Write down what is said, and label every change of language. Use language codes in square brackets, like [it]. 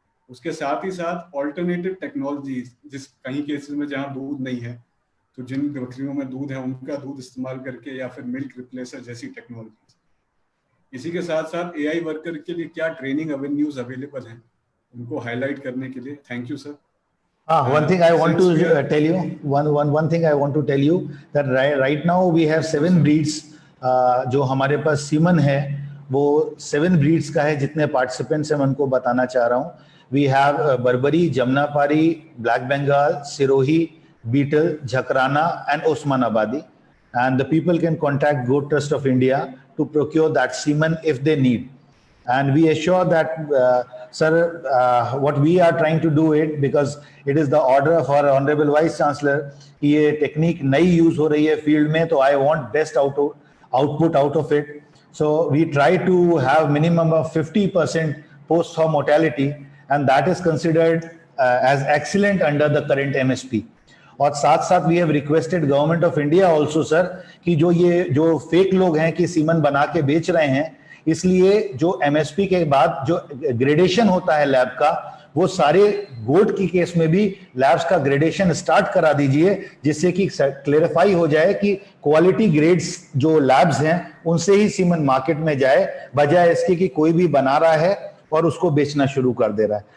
[hi] उसके साथ ही साथ ऑल्टरनेटिव टेक्नोलॉजी, जिस कहीं केसेस में जहां दूध नहीं है तो जिन बकरियों में दूध है उनका दूध इस्तेमाल करके या फिर मिल्क रिप्लेसर जैसी टेक्नोलॉजी। इसी के साथ साथ एआई वर्कर के लिए क्या ट्रेनिंग एवेन्यूज अवेलेबल हैं उनको हाईलाइट करने के लिए। [en] Thank you sir. One thing I want to tell you, one thing I want to tell you that right now we have 7 breeds. [hi] जो हमारे पास सीमन है वो 7 ब्रीड्स का है। जितने पार्टिसिपेंट्स हैं मैं उनको बताना चाह रहा हूँ। [en] we have Barbari, Jamunapari, black Bengal, Sirohi, Beetal, Jakhrana and Osmanabadi, and the people can contact goat trust of India to procure that semen if they need, and we assure that sir what we are trying to do it because it is the order of our honorable vice chancellor [hi] कि ये technique नई use हो रही है field में, तो I [en] Want best output out of it. So we try to have minimum of 50% post-thaw mortality, and that is considered as excellent under the current MSP. [hi] और साथ साथ [en] we have requested government of India also [hi] sir कि जो fake लोग हैं कि semen बना के बेच रहे हैं, इसलिए जो एमएसपी के बाद जो ग्रेडेशन होता है लैब का, वो सारे गोट की केस में भी लैब्स का ग्रेडेशन स्टार्ट करा दीजिए, जिससे कि क्लेरिफाई हो जाए कि क्वालिटी ग्रेड्स जो लैब्स हैं उनसे ही सीमन मार्केट में जाए, बजाय इसके कि कोई भी बना रहा है और उसको बेचना शुरू कर दे रहा है.